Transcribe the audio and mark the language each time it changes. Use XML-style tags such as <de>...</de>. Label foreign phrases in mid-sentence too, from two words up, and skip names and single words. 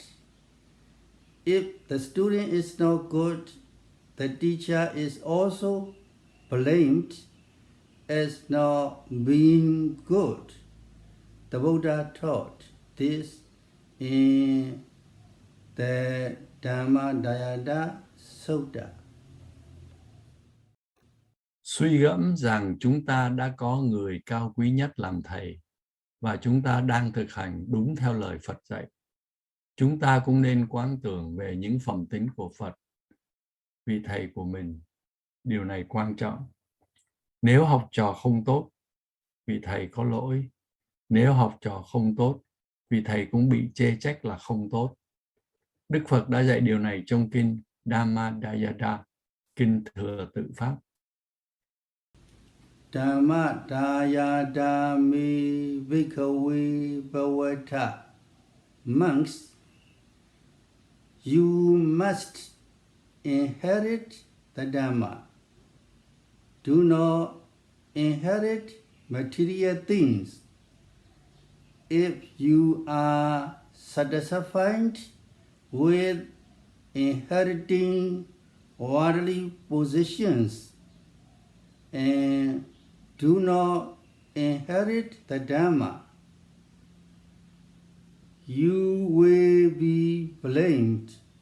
<en>If the student is not good, the teacher is also blamed as not being good. The Buddha taught this in the Dhammatalk Sutta.</en> <vi>Suy gẫm rằng chúng ta đã có người cao quý nhất làm thầy và chúng ta đang thực hành đúng theo lời Phật dạy. Chúng ta cũng nên quán tưởng về những phẩm tính của Phật, vị thầy của mình. Điều này quan trọng. Nếu học trò không tốt, vị thầy có lỗi. Nếu học trò không tốt, vị thầy cũng bị chê trách là không tốt. Đức Phật đã dạy điều này trong kinh Dhammatalk, kinh Thừa Tự Pháp.</vi> <pi>Dhammatalk mi bhikkhave bhavata.</pi> <en>Monks, you must inherit the Dhamma. Do not inherit material things. If you are satisfied with inheriting worldly possessions and do not inherit the Dhamma, you will be blamed.</en>